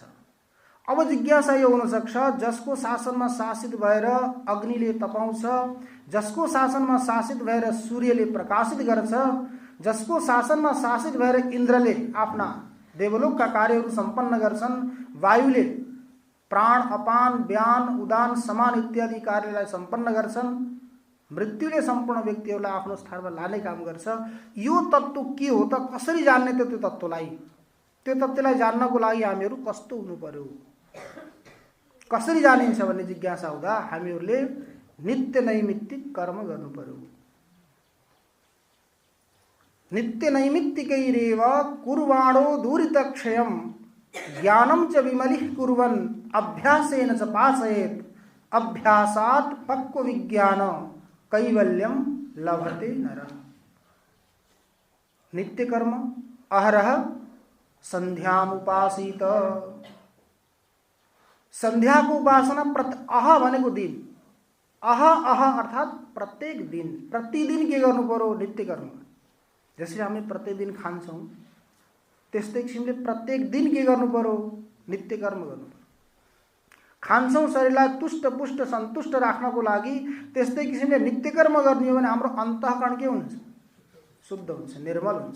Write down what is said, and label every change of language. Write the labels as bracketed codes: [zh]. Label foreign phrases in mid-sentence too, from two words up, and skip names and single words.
[ne] अब जिज्ञासा यो हुन सक्छ, जसको शासनमा शासित भएर अग्निले तपाउँछ, जसको शासनमा शासित भएर सूर्यले प्रकाशित गर्छ, जसको शासनमा शासित भएर इन्द्रले आफ्ना देवलोकका कार्यहरू सम्पन्न गर्छन्, वायुले प्राण, अपान, व्यान, उदान, समान इत्यादि कार्यलाई सम्पन्न गर्छन्, मृत्युले सम्पूर्ण व्यक्तिहरूलाई आफ्नो स्थानमा लाने काम गर्छ। यो तत्त्व के हो त, कसरी जान्ने त त्यो तत्त्वलाई? त्यो तत्त्वलाई जान्नको लागि हामीहरू कस्तो हुनु पर्यो, कसरी जानिन्छ भन्ने जिज्ञासा हुँदा हामीहरूले नित्य नैमित्तिक कर्म गर्नु पर्यो। [sa] नित्य नैमित्तिकैरेव कुर्वाणो दूरितक्षयम् ज्ञानं च विमलिः कुर्वन् अभ्यासेन च पासयेत् अभ्यासात् पक्व विज्ञान कैवल्यम लभते नरः। [ne] नित्य कर्म [sa] अहरह संध्यामुपासीत, [ne] संध्या को उपासना अह भनेको दिन, अह अर्थात प्रत्येक दिन, प्रतिदिन के गर्नु पर्यो, नित्य कर्म। जसरी हामी प्रत्येक दिन खान्छौँ त्यस्तै किसिमले प्रत्येक दिन के गर्नु पर्यो, नित्य कर्म गर्नु पर्यो। खान्छौँ शरीरलाई तुष्ट पुष्ट सन्तुष्ट राख्नको लागि, त्यस्तै किसिमले नित्य कर्म गर्ने हो भने हाम्रो अन्तःकरण के हुन्छ, शुद्ध हुन्छ, निर्मल हुन्छ।